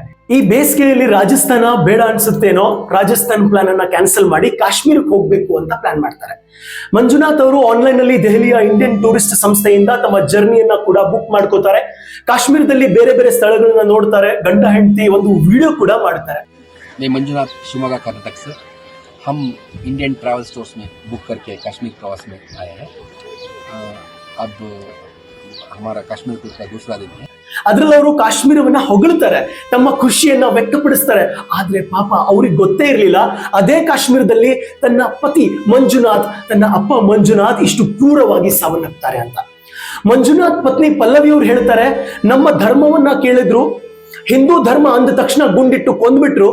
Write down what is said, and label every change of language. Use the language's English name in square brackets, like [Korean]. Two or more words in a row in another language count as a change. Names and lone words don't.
[Kannada] ಈ ಬೇಸಿಗೆಯಲ್ಲಿ ರಾಜಸ್ಥಾನ ಬೇಡ ಅನ್ಸುತ್ತೇನೋ, ರಾಜಸ್ಥಾನ್ ಪ್ಲಾನ್ ಅನ್ನ ಕ್ಯಾನ್ಸಲ್ ಮಾಡಿ ಕಾಶ್ಮೀರಕ್ಕೆ ಹೋಗ್ಬೇಕು ಅಂತ ಪ್ಲಾನ್ ಮಾಡ್ತಾರೆ. ಮಂಜುನಾಥ್ ಅವರು ಆನ್ಲೈನ್ ಅಲ್ಲಿ ದೆಹಲಿಯ ಇಂಡಿಯನ್ ಟೂರಿಸ್ಟ್ ಸಂಸ್ಥೆಯಿಂದ ತಮ್ಮ ಜರ್ನಿಯನ್ನ ಕೂಡ ಬುಕ್ ಮಾಡ್ಕೋತಾರೆ. ಕಾಶ್ಮೀರದಲ್ಲಿ ಬೇರೆ ಬೇರೆ ಸ್ಥಳಗಳನ್ನ ನೋಡ್ತಾರೆ. ಗಂಡ ಹೆಂಡತಿ ಒಂದು ವಿಡಿಯೋ ಕೂಡ ಮಾಡ್ತಾರೆ. [Hindi] मैं मंजुनाथ शिवमोगा कर्नाटक से, हम इंडियन ट्रैवल स्टोर्स में बुक करके कश्मीर प्रवास में आए हैं। अब हमारा कश्मीर टूर का दूसरा दिन है. [Kannada] ಅದ್ರಲ್ಲಿ ಅವರು ಕಾಶ್ಮೀರವನ್ನ ಹೊಗಳ್ತಾರೆ, ತಮ್ಮ ಖುಷಿಯನ್ನ ವ್ಯಕ್ತಪಡಿಸ್ತಾರೆ. ಆದ್ರೆ ಪಾಪ ಅವ್ರಿಗೆ ಗೊತ್ತೇ ಇರಲಿಲ್ಲ, ಅದೇ ಕಾಶ್ಮೀರದಲ್ಲಿ ತನ್ನ ಪತಿ ಮಂಜುನಾಥ್, ತನ್ನ ಅಪ್ಪ ಮಂಜುನಾಥ್ ಇಷ್ಟು ಕ್ರೂರವಾಗಿ ಸಾವನ್ನಪ್ತಾರೆ ಅಂತ. ಮಂಜುನಾಥ್ ಪತ್ನಿ ಪಲ್ಲವಿ ಅವರು ಹೇಳ್ತಾರೆ, ನಮ್ಮ ಧರ್ಮವನ್ನ ಕೇಳಿದ್ರು, ಹಿಂದೂ ಧರ್ಮ ಅಂದ ತಕ್ಷಣ ಗುಂಡಿಟ್ಟು ಕೊಂದ್ಬಿಟ್ರು.